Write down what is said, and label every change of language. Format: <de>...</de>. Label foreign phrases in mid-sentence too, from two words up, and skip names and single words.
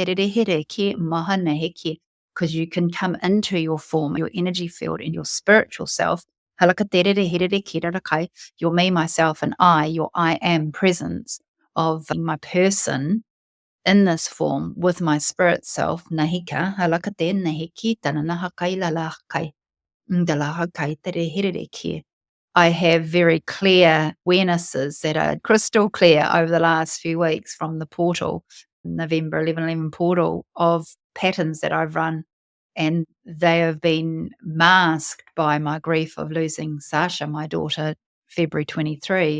<en>Because you can come into your form, your energy field, and your spiritual self. Your me, myself, and I, your I am presence of my person in this form with my spirit self. Nahika, halakate nahiki, tananahakai lalahakai, ndalahakai terehireke. I have very clear awarenesses that are crystal clear over the last few weeks from the portal, November 11/11 portal, of patterns that I've run. And they have been masked by my grief of losing Sasha, my daughter, February 23.</en>